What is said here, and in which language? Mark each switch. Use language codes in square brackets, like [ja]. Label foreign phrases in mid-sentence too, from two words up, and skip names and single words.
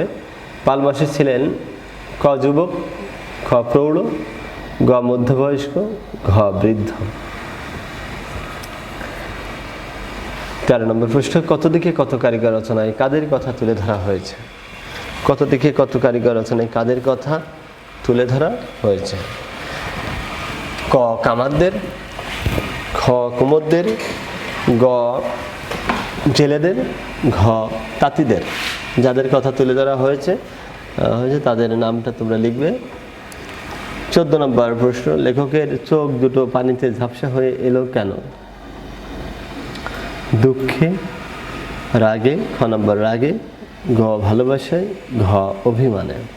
[bn] পালমশাই ছিলেন ক যুবক, খ প্রৌঢ়, গ মধ্যবয়স্ক, ঘ বৃদ্ধ। 13 নম্বর প্রশ্ন কত দিকে কত কারিগর রচনায় কাদের কথা তুলে ধরা হয়েছে? কত দিকে কত কারিগর রচনায় কাদের কথা তুলে ধরা হয়েছে। ক কামারদের, খ কুমোরদের, গ জেলেদের, ঘ তাঁতিদের। যাদের কথা তুলে ধরা হয়েছে তাদের নামটা তোমরা লিখবে। 14 নম্বর প্রশ্ন, লেখকের চোখ দুটো পানিতে ঝাপসা হয়ে এলো কেন? দুঃখে, রাগে, খ নম্বর রাগে, গ ভালোবাসায়, ঘ অভিমানে।